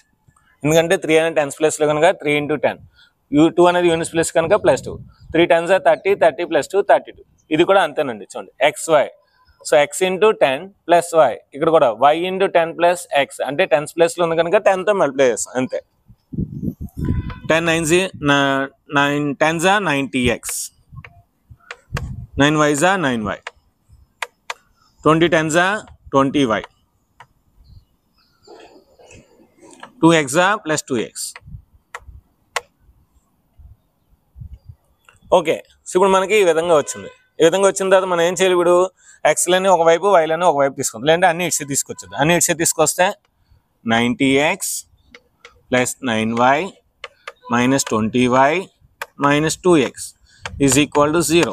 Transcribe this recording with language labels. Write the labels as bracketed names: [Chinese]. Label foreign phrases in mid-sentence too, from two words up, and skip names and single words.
[Telugu] ఎందుకంటే 3 అనేది [English] tens placelo [Telugu] కనుక 3 into 10, 2 అనేది [English] units place [Telugu] కనుక +2, [English] 3 times 30, 30 plus 2 32. [Telugu] ఇది కూడా అంతేనండి. చూడండి xy, సో [English] x into 10 plus y, [Telugu] ఇక్కడ కూడా [English] y into 10 plus x [Telugu] అంటే [English] tens placelo [Telugu] ఉంది కనుక 10తో మల్టిప్లై చేస్తాం అంతే. [English] 10 10s are 90x, 9y's are 9y, 20 10s are 20y, 2x are plus 2x. okay, so [Telugu] ఇప్పుడు మనకి ఈ విధంగా వచ్చింది. ఈ విధంగా వచ్చిన తర్వాత మనం ఏం చేయాలి? ఇప్పుడు ఎక్స్లని ఒకవైపు వైలని ఒకవైపు తీసుకుందాం, లేదంటే అన్ని ఇట్స్ తీసుకొచ్చేది. అన్ని ఇట్స్ తీసుకొస్తే [English] 90x plus 9y minus 20y minus 2x is equal to 0.